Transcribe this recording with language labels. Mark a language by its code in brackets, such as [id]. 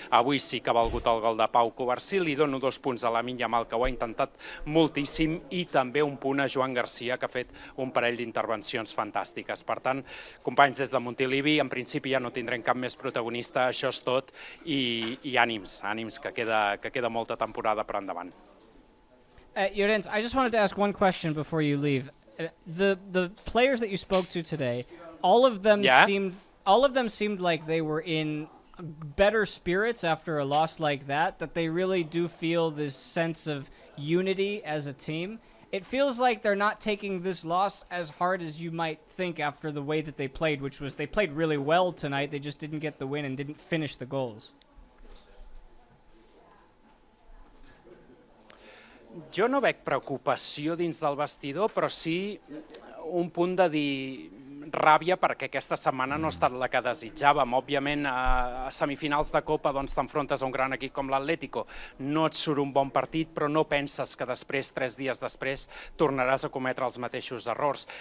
[ca] Avui sí que ha valgut el gol de Pau Covarsí. Li dono 2 punts a Lamine Yamal, que ho ha intentat moltíssim, i també un punt a Joan Garcia, que ha fet un parell d'intervencions fantàstiques. Per tant, companys, des de Montilivi, en principi ja no tindrem cap més protagonista, això és tot, i ànims, que queda molta temporada per endavant. [en] Llorenç, I just wanted to ask one question before you leave. The players that you spoke to today, all of them seemed like they were in better spirits after a loss like that they really do feel this sense of unity as a team. It feels like they're not taking this loss as hard as you might think after the way that they played, which was they played really well tonight, they just didn't get the win and didn't finish the goals. [ca] Jo no veig preocupació dins del vestidor, però sí un punt de dir ràbia perquè aquesta setmana no ha estat la que desitjàvem. Òbviament, a semifinals de Copa t'enfrontes a un gran equip com l'Atlético. No et surt un bon partit, però no penses que després, 3 dies després, tornaràs a cometre els mateixos errors.